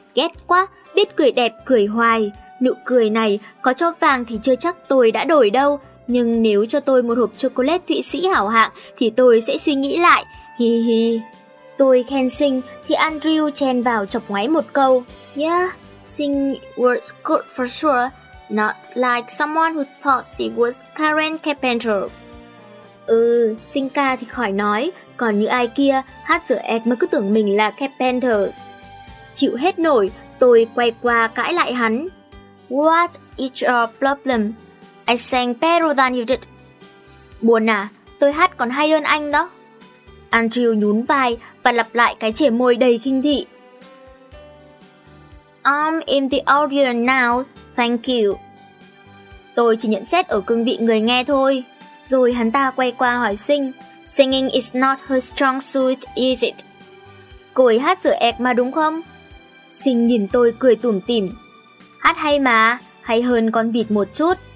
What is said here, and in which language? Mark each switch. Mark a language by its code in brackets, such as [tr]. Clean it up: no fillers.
[vi] Ghét quá, biết cười đẹp cười hoài. Nụ cười này có cho vàng thì chưa chắc tôi đã đổi đâu. Nhưng nếu cho tôi một hộp chocolate Thụy Sĩ hảo hạng thì tôi sẽ suy nghĩ lại. Hi hi. Tôi khen Sinh thì Andrew chen vào chọc ngoáy một câu. [en] Yeah, Sinh was good for sure. Not like someone who thought she was Karen Carpenter. [vi] Ừ, Sinh ca thì khỏi nói. Còn như ai kia, hát giữa ẹt mà cứ tưởng mình là Carpenter. Chịu hết nổi, tôi quay qua cãi lại hắn. [en] What is your problem? I sang better than you did. [vi] Buồn à, tôi hát còn hay hơn anh đó. Andrew nhún vai và lặp lại cái trẻ môi đầy khinh thị. [en] I'm in the audience now, thank you. [vi] Tôi chỉ nhận xét ở cương vị người nghe thôi. Rồi hắn ta quay qua hỏi Sinh. [en] Singing is not her strong suit, is it? [vi] Cô ấy hát giữa ẹc mà đúng không? Sinh nhìn tôi cười tủm tỉm. Hát hay mà, hay hơn con vịt một chút.